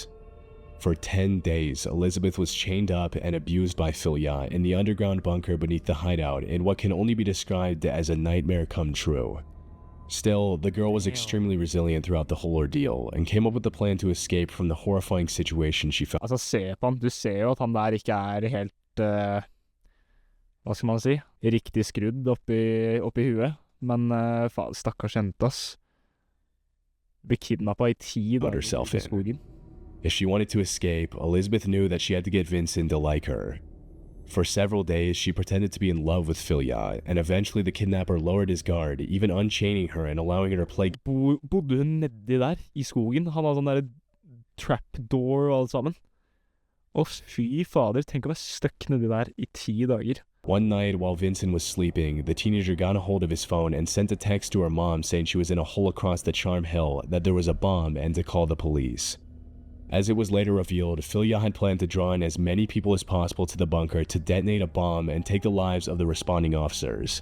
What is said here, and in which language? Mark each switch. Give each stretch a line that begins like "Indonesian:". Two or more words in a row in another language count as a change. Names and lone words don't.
English: For 10 days, Elizabeth was chained up and abused by Filya in the underground bunker beneath the hideout in what can only be described as a nightmare come true. Still, the girl was extremely resilient throughout the whole ordeal and came up with a plan to escape from the horrifying situation she found.
Norwegian: Altså, se på han. Du ser jo at han der ikke helt, hva skal man si, riktig skrudd oppi huet. Men, faen, stakkars jente, ass. Ble kidnappet I 10 dager
English: Herself
Norwegian: I
English: in.
Norwegian: skogen.
English: If she wanted to escape, Elizabeth knew that she had to get Vincent to like her. For several days, she pretended to be in love with Filya, and eventually the kidnapper lowered his guard, even unchaining her and allowing her to play.
Norwegian: Bodde hun nedi der, I skogen? Han har sånn der trapdoor og alt sammen. Å, fy fader, tenk å være stuck nedi der I 10 dager.
English: One night, while Vincent was sleeping, the teenager got a hold of his phone and sent a text to her mom saying she was in a hole across the Charm Hill, that there was a bomb, and to call the police. As it was later revealed, Filya had planned to draw in as many people as possible to the bunker to detonate a bomb and take the lives of the responding officers.